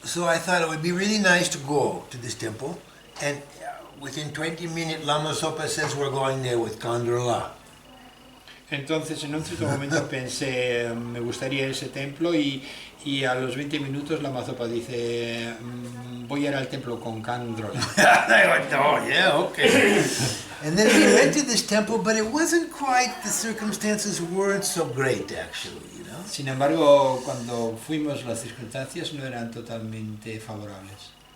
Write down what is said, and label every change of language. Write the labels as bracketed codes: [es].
[en] So I thought it would be really nice to go to this temple, and within 20 minutes Lama Zopa says we're going there with Kandrila. [es] Entonces en un cierto momento pensé, me gustaría ese templo y a los 20 minutos Lama Zopa dice, voy a ir al templo con Kandrila. [en] I went, oh yeah, okay. And then we went to this temple, but it wasn't quite, the circumstances weren't so great actually, you know. [es] Sin embargo, cuando fuimos las circunstancias no eran totalmente favorables.